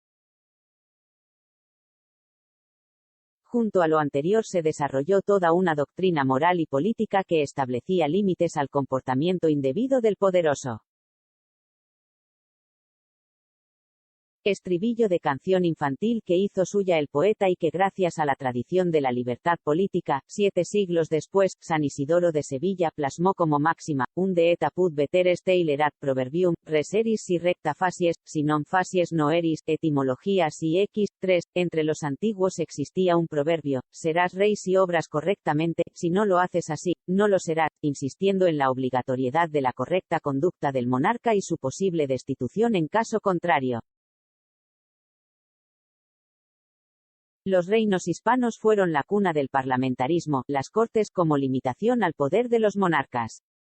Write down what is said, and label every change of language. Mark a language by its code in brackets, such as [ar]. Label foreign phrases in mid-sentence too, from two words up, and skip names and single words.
[es] Junto a lo anterior se desarrolló toda una doctrina moral y política que establecía límites al comportamiento indebido del poderoso. Estribillo de canción infantil que hizo suya el poeta y que gracias a la tradición de la libertad política, 7 siglos después, San Isidoro de Sevilla plasmó como máxima, [la] unde et apud veteres teilerat proverbium, res eris si recta facies, si non facies no eris, [es] etimología si x, 3, entre los antiguos existía un proverbio, serás rey si obras correctamente, si no lo haces así, no lo serás, insistiendo en la obligatoriedad de la correcta conducta del monarca y su posible destitución en caso contrario. Los reinos hispanos fueron la cuna del parlamentarismo, las cortes como limitación al poder de los monarcas.